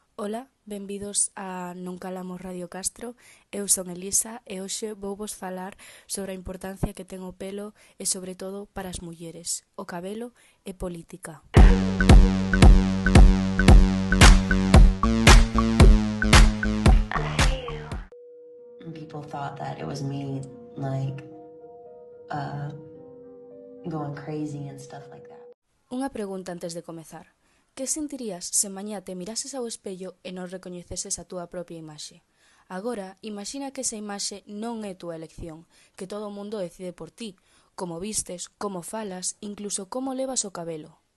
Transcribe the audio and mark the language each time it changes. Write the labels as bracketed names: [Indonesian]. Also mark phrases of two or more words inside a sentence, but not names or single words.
[Galician] Ola, benvidos a Non Calamos Radio Castro. Eu son Elisa e hoxe vouvos falar sobre a importancia que ten o pelo e sobre todo para as mulleres, o cabelo e política. [English] People thought that it was me, like, going crazy and stuff like that. [Galician] Unha pregunta antes de comezar. Que sentirías se mañá te mirases ao espello e non recoñeceses a túa propia imaxe? Agora, imagina que esa imaxe non é túa elección, que todo o mundo decide por ti, como vistes, como falas, incluso como levas o cabelo.